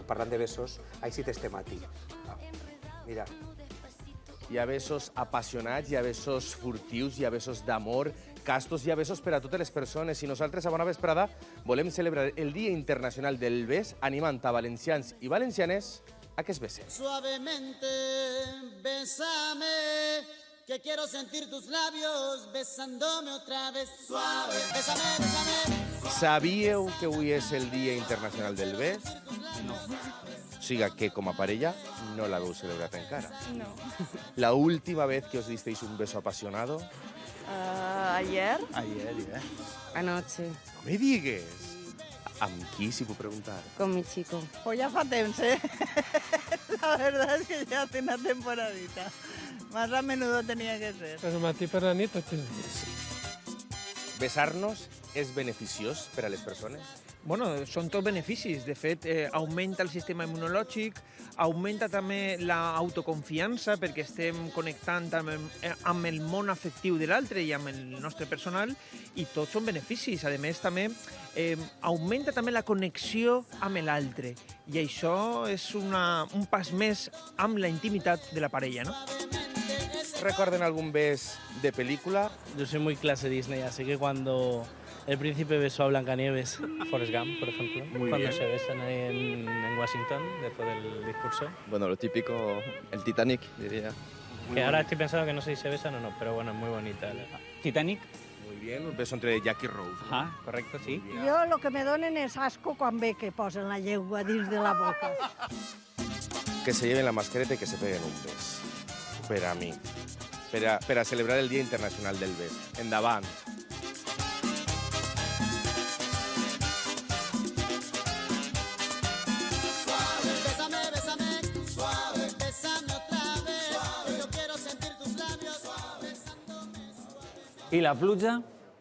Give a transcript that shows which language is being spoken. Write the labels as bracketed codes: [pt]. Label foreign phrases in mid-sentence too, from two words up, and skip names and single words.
[ca] Parlant de besos, ha eixit este matí. Mira. Hi ha besos apassionats, hi ha besos furtius, hi ha besos d'amor, castos, hi ha besos per a totes les persones. I nosaltres, a Bona Vesprada, volem celebrar el Dia Internacional del Bes animant a valencians i valencianes a que es besen. [es] Suavemente, bésame, que quiero sentir tus labios besándome otra vez. Suave, bésame, bésame. [ca] Sabíeu que avui és el Dia Internacional del Bes? No. O sigui que, com a parella, no l'haveu celebrat encara. No. [es] La última vez que os disteis un beso apasionado? Ayer. Ayer, ¿eh? Anoche. [ca] No me digues. ¿Amb qui, si puc preguntar? [es] Con mi chico. Pues ya [ca] fa temps, ¿eh? [es] La verdad es que ya hace una temporadita. Más a menudo tenía que ser. [ca] Al matí per la nit tots els dies. Besar-nos és beneficiós per a les persones? Bueno, són tots beneficis. De fet, augmenta el sistema immunològic, augmenta també l'autoconfiança perquè estem connectant amb el món afectiu de l'altre i amb el nostre personal i tots són beneficis. A més, també augmenta també la connexió amb l'altre i això és un pas més amb la intimitat de la parella, ¿no? [es] ¿Recuerdan algún bes de película? Yo soy muy clase Disney, así que cuando el príncipe besó a Blancanieves, Forrest Gump, por ejemplo, cuando se besan ahí en Washington, después del discurso. Bueno, lo típico, el Titanic, diría. Que ahora estoy pensando que no sé si se besan o no, pero bueno, es muy bonita. Titanic. Muy bien, un beso entre Jack y Rose. Ah, correcto, sí. [ca] Jo lo que me donen és asco quan ve que posen la llengua dins de la boca. Que se lleven la mascareta y que se peguen un bes. Per a mi. Per a celebrar el Dia Internacional del Bes. Endavant. [es] Suave, bésame, bésame, suave, bésame otra vez. Suave, yo quiero sentir tus labios besándome suave. [ca] I la pluja?